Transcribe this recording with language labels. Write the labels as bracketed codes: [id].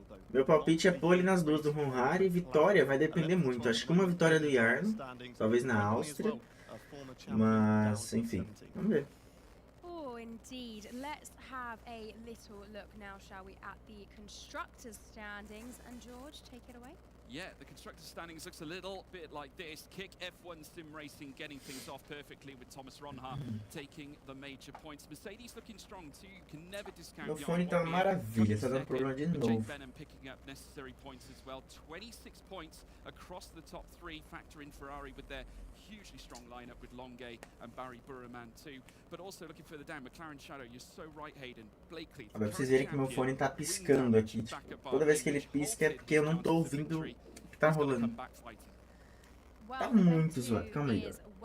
[pt] Meu palpite é pole nas duas do Ronha e vitória vai depender muito. Acho que uma vitória do Jarno, talvez na Áustria, mas enfim, vamos ver. [en] Indeed. Let's have a little look now, shall we, at the constructors' standings. And George, take it away. Yeah, the constructors' standings looks a little bit like this. Kick F1 Sim Racing getting things off perfectly with Thomas Ronha taking the major points. Mercedes looking strong too. You can never discount. [pt] Meu fone tá uma maravilha, tá dando problema de novo. [en] Picking up necessary points as well. 26 points across the top three, factor in Ferrari with their hugely strong lineup with Longuet and Barry Burraman too. But also looking further down, McLaren Shadow, you're so right, Hayden. Blakely. [pt] Agora vocês verem que meu fone tá piscando aqui. Tipo, toda vez que ele pisca é porque eu não tô ouvindo o que tá rolando. Tá muito zoado, calma aí, galera.